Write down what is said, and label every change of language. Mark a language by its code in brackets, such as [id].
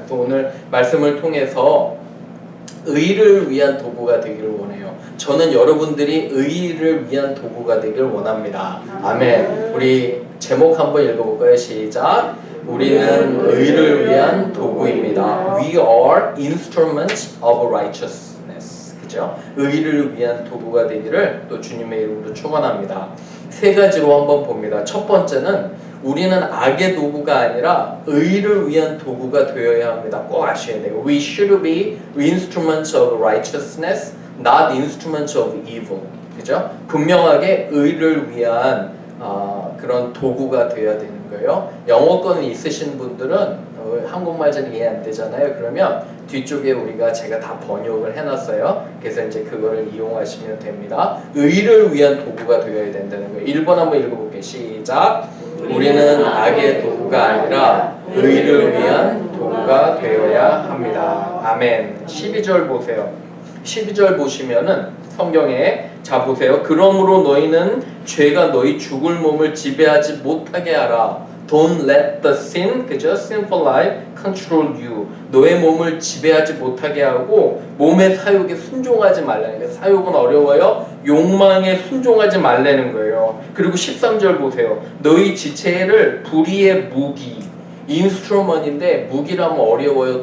[ko] 또 오늘 말씀을 통해서 의를 위한 도구가 되기를 원해요. 저는 여러분들이 의를 위한 도구가 되길 원합니다. 아멘. 우리 제목 한번 읽어볼까요? 시작. 우리는 의를 위한 도구입니다. [en] We are instruments of righteousness. [ko] 그죠? 의를 위한 도구가 되기를 또 주님의 이름으로 축원합니다. 세 가지로 한번 봅니다. 첫 번째는 우리는 악의 도구가 아니라 의를 위한 도구가 되어야 합니다. 꼭 아셔야 돼요. [en] We should be instruments of righteousness, not instruments of evil. [ko] 그죠? 분명하게 의를 위한 그런 도구가 되어야 되는 거예요. 영어권 있으신 분들은 한국말 잘 이해 안 되잖아요. 그러면 뒤쪽에 제가 다 번역을 해놨어요. 그래서 이제 그거를 이용하시면 됩니다. 의를 위한 도구가 되어야 된다는 거예요. 1번 한번 읽어볼게요. 시작. 우리는 악의 도구가 아니라 의를 위한 도구가 되어야 합니다. 아멘. 12절 보세요. 12절 보시면은 성경에 자 보세요. 그러므로 너희는 죄가 너희 죽을 몸을 지배하지 못하게 하라. [en] Don't let the sin, [ko] 그죠? [en] Sinful life control you. [ko] 너의 몸을 지배하지 못하게 하고 몸의 사욕에 순종하지 말라는 거예요. 사욕은 어려워요. 욕망에 순종하지 말라는 거예요. 그리고 13절 보세요. 너희 지체를 불의의 무기, 인스트루먼인데 무기라면 어려워요.